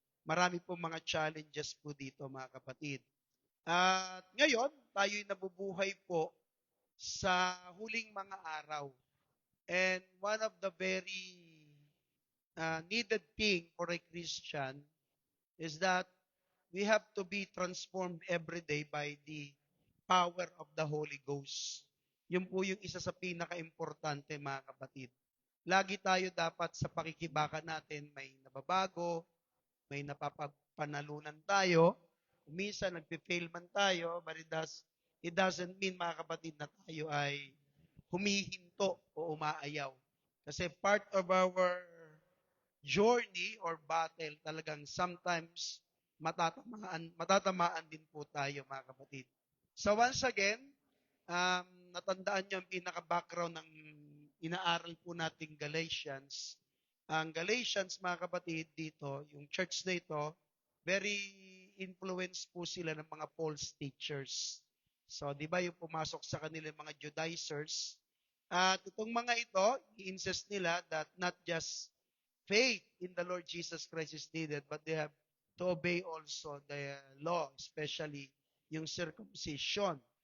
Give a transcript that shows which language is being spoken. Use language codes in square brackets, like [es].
[tl] Marami po mga challenges po dito, mga kapatid. At ngayon, tayo'y nabubuhay po sa huling mga araw. [en] And one of the very needed thing for a Christian is that we have to be transformed every day by the power of the Holy Ghost. [tl] Yun po yung isa sa pinaka-importante, mga kapatid. Lagi tayo dapat sa pakikibaka natin may nababago, may napapanalunan tayo. Minsan nagpe-fail man tayo, [en] but it doesn't mean, [tl] mga kapatid, na tayo ay humihinto o umaayaw. Kasi [en] part of our journey or battle, [tl] talagang sometimes matatamaan din po tayo, mga kapatid. So once again, natandaan nyo ang pinaka-background ng inaaral po nating Galatians. Ang Galatians, mga kapatid, dito, yung church na ito, very influenced po sila ng mga false teachers. So, di ba yung pumasok sa kanila mga Judaizers? At itong mga ito, [en] i-insist nila that not just faith in the Lord Jesus Christ is needed, but they have to obey also the law, especially yung circumcision.